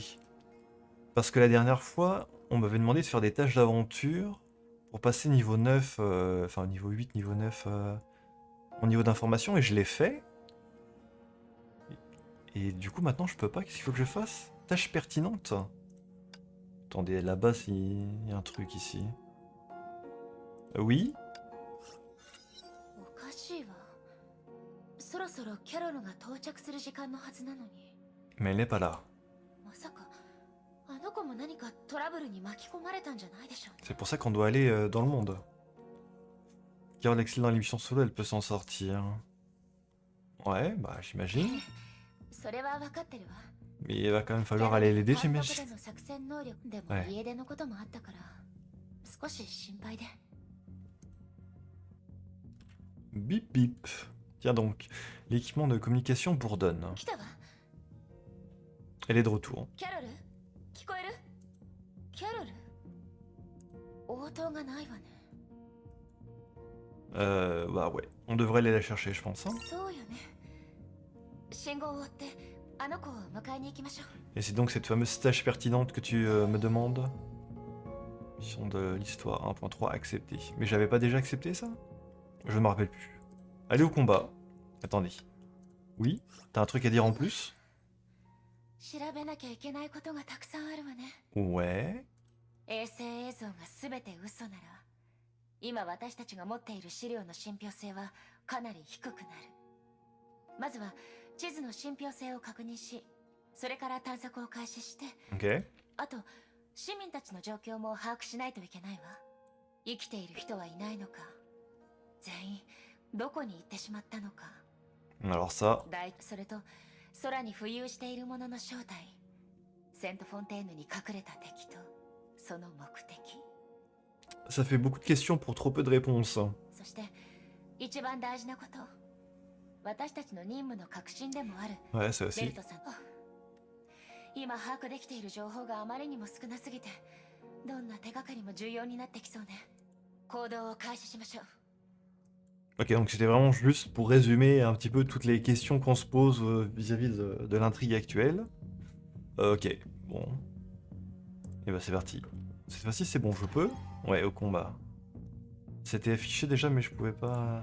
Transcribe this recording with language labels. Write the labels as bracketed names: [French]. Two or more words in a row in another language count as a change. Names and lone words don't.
[French] Parce que la dernière fois, on m'avait demandé de faire des tâches d'aventure pour passer niveau 9, enfin niveau 8, niveau 9, mon niveau d'information, et je l'ai fait. Et du coup, maintenant, je peux pas. Qu'est-ce qu'il faut que je fasse? Tâche pertinente. Attendez, là-bas, il y a un truc ici. Oui? [Japanese] おかしいわ。そろそろキャロルが到着する時間のはずなのに。 [French] Mais elle n'est pas là. [Japanese] まさかあの子も何かトラブルに巻き込まれたんじゃないでしょうね。 [French] C'est pour ça qu'on doit aller dans le monde. Carole excelle dans l'émission solo, elle peut s'en sortir. Ouais, bah j'imagine. [Japanese] それは分かってるわ。 [French] Mais il va quand même [Japanese] キャ [French] falloir [Japanese] ロル [French] aller [Japanese] が [French] l'aider, [Japanese] 単独 [French] j'imagine. [Japanese] での作戦能力でもはい家出のこともあったから少し心配で。 [French] Bip bip. Tiens donc, l'équipement de communication bourdonne. [Japanese] 来たわ。 [French] Elle est de retour. [Japanese] キャロル聞こえる？キャロル応答がないわね。 [French] Bah ouais, on devrait aller la chercher, je pense. Hein. [Japanese] そうよね。信号を追ってあの子を迎えに行きましょう。 [French] Et c'est donc cette fameuse tâche pertinente que tu me demandes. Mission de l'histoire 1.3 accepté. Mais j'avais pas déjà accepté ça? Je ne me rappelle plus. Allez au combat. Attendez. Oui? T'as un truc à dire en plus? [Japanese] 調べなきゃいけないことがたくさんあるわね。 [French] Ouais. [Japanese] 衛星映像が全て嘘なら今私たちが持っている資料の信憑性はかなり低くなる。まずは地図の信憑性を確認し、それから探索を開始して、 [French] Ok. [Japanese] あと市民たちの状況も把握しないといけないわ。生きている人はいないのか、全員どこに行ってしまったのか、 [French] Alors ça... [Japanese] それと空に浮遊しているものの正体、セントフォンテーヌに隠れた敵とその目的。 [French] Ça fait beaucoup de questions pour trop peu de réponses. [Japanese] そして一番大事なこと、私たちの任務の核心でもある [French] Ouais, ça [Japanese] ベル [French] aussi. [Japanese] トさん。今把握できている情報があまりにも少なすぎて、どんな手がかりも重要になってきそうね。行動を開始しましょう。 [French] Ok, donc c'était vraiment juste pour résumer un petit peu toutes les questions qu'on se pose vis-à-vis de l'intrigue actuelle. Ok, bon. Et bah c'est parti. Cette fois-ci c'est bon, je peux? Ouais, au combat. C'était affiché déjà mais je pouvais pas...